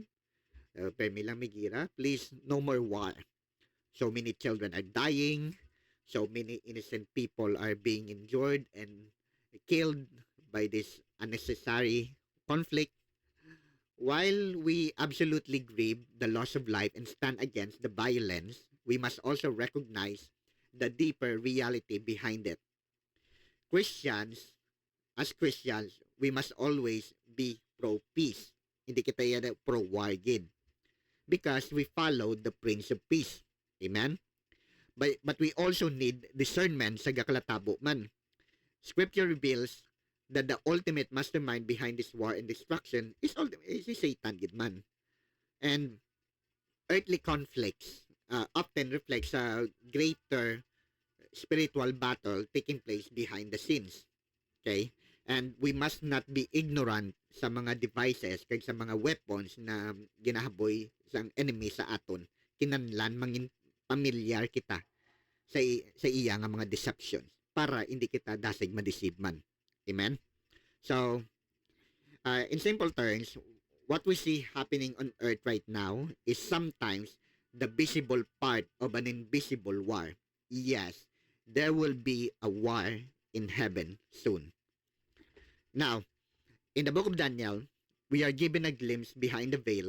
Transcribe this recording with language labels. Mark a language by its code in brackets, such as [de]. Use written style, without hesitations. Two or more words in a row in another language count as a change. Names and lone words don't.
[hil] Permi lang migira, [en] please, no more war. So many children are dying, so many innocent people are being injured and killed by this unnecessary conflict. While we absolutely grieve the loss of life and stand against the violence, we must also recognize the deeper reality behind it. As Christians, we must always be pro-peace. [hil] Hindi kita yan pro-war gid. [en] Because we follow the Prince of Peace. Amen? But we also need discernment [hil] sa gakalatabo man. [en] Scripture reveals that the ultimate mastermind behind this war and destruction is Satan gid man. And earthly conflicts often reflects a greater spiritual battle taking place behind the scenes. Okay? And we must not be ignorant [hil] sa mga devices kag sa mga weapons na ginahaboy sang enemy sa aton. Kinahanglan mangin pamilyar kita sa iya nga mga deceptions para hindi kita dasig ma-deceive man. [en] Amen? So, In simple terms, what we see happening on earth right now is sometimes the visible part of an invisible war. Yes, there will be a war in heaven soon. Now, in the book of Daniel, we are given a glimpse behind the veil.